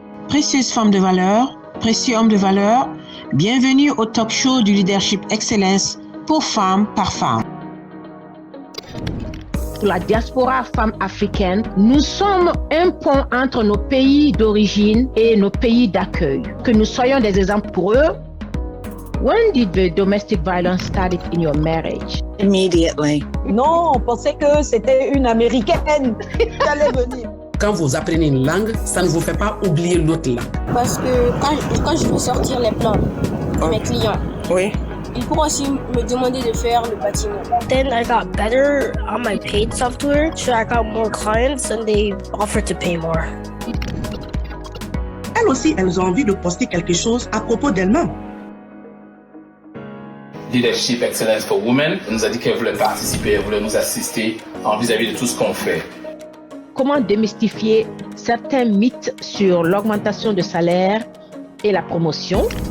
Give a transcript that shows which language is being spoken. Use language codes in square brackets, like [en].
[fr] Précieuses femmes de valeur, précieux hommes de valeur, bienvenue au talk show du Leadership Excellence pour femmes par femme. Pour la diaspora femme africaine, nous sommes un pont entre nos pays d'origine et nos pays d'accueil. Que nous soyons des exemples pour eux. [en] When did the domestic violence start in your marriage? Immediately. [fr] Non, on pensait que c'était une Américaine qui allait venir. Quand vous apprenez une langue, ça ne vous fait pas oublier l'autre langue. Parce que quand je veux sortir les plans de mes clients, Oui. ils pourront aussi me demander de faire le bâtiment. [en] Then I got better on my paid software, so I got more clients and they offered to pay more. [fr] Elles aussi, elles ont envie de poster quelque chose à propos d'elles-mêmes. Leadership Excellence for Women nous a dit qu'elle voulait participer, elle voulait nous assister en vis-à-vis de tout ce qu'on fait. Comment démystifier certains mythes sur l'augmentation de salaire et la promotion?